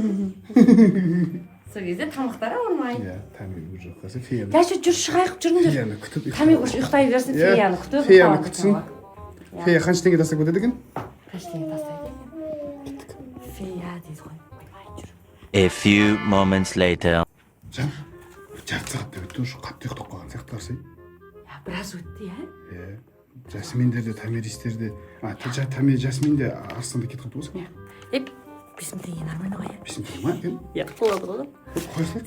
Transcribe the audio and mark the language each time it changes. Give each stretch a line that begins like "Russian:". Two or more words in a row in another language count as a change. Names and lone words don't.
Kazakh: Сол кезде тамақтары ауырмайды. Иә, Тами уже қазір феяны. Жай жүр, шығайық, жүріңдер. Феяны күтіп Тами көш ұйықтай берсін, феяны күтіп. Феяны күтсін. Фея қанша теңге тастап кетеді екен? Қанша теңге тастайды екен? Фея дейді ғой. Жүр.
English: A few moments later.
Kazakh: Жан, жарты сағатта өтті уже қатты ұйықтап қалған сияқты қарсы. Я, біраз өтті, Иә. Жасминдер де, Тамиристер де, Тами, Жасмин де Арыстанда кетіп қалды ғой. Еп, 5000 теңге нормально ғой, я. 5000 теңге ма екен? Я, болады ғой. Қойсай.